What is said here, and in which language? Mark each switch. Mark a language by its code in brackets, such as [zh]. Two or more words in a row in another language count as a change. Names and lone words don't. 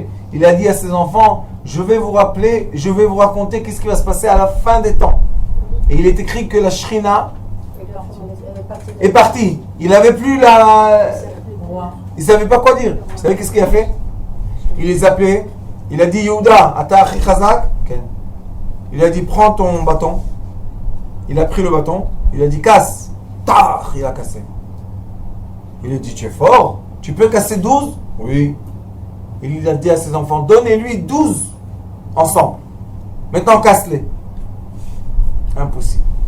[fr] Il a dit à ses enfants, je vais vous raconter qu'est-ce qui va se passer à la fin des temps. Et il est écrit que la Shrina est partie. Il n'avait plus la... Il ne savait pas quoi dire. Vous savez qu'est-ce qu'il a fait? Il les appelait. Il a dit, [he] יהודה, אתה אחי חזק. [fr] Il a dit, prends ton bâton. Il a pris le bâton. Il a dit, casse. Tar, il a cassé. Il a dit, tu es fort. Tu peux casser 12? Oui. Il a dit à ses enfants, donnez-lui 12 ensemble. Maintenant, casse-les. Impossible.